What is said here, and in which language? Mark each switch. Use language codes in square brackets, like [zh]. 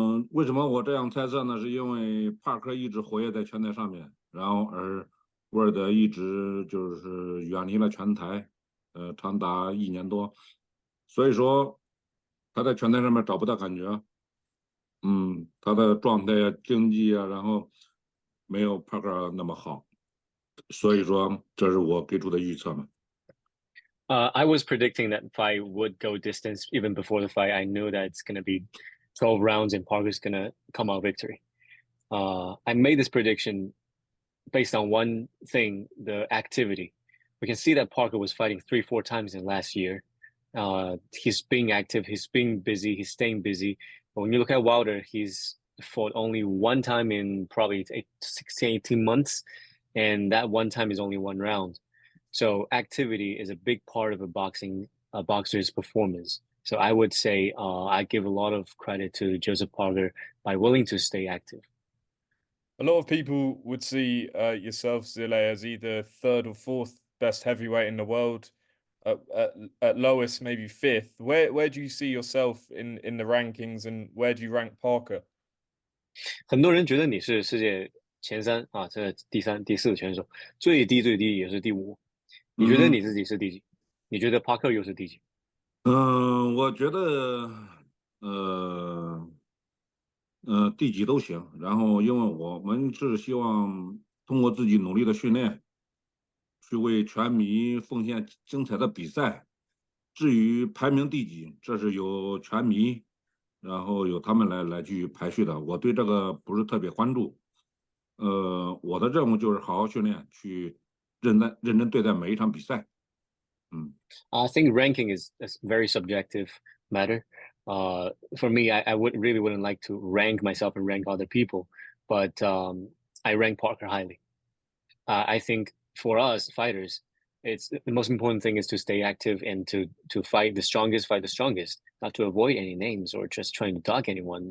[zh] 为什么我这样猜测呢？是因为帕克一直活跃在拳台上面，然后而威尔德一直就是远离了拳台，长达1年多，所以说他在拳台上面找不到感觉。他的状态啊、经济啊，然后没有帕克那么好，所以说这是我给出的预测嘛。 [en] I was predicting that fight would go distance even before the fight. I knew that it's going to be 12 rounds and Parker's going to come out victory. I made this prediction based on one thing, the activity. We can see that Parker was fighting 3-4 times in last year. He's being active, he's being busy, he's staying busy. But when you look at Wilder, he's fought only one time in probably 16, 18 months, and that one time is only one round. So activity is a big part of a boxer's performance. So I would say I give a lot of credit to Joseph Parker by willing to stay active. A lot of people would see yourself, Zhilei, as either third or fourth best heavyweight in the world. At lowest, maybe fifth. Where do you see yourself in the rankings, and where do you rank Parker? [zh] 很多人觉得你是世界前三啊，这第三、第四选手，最低也是第五。你觉得你自己是第几？你觉得帕克又是第几？我觉得第几都行。然后，因为我们是希望通过自己努力的训练，去为拳迷奉献精彩的比赛。至于排名第几，这是由拳迷，然后由他们来去排序的。我对这个不是特别关注。我的任务就是好好训练，去认真对待每一场比赛。 [en] I think ranking is a very subjective matter. For me, I wouldn't like to rank myself and rank other people, but I rank Parker highly. I think for us fighters, it's the most important thing is to stay active and to fight the strongest, not to avoid any names or just trying to dog anyone.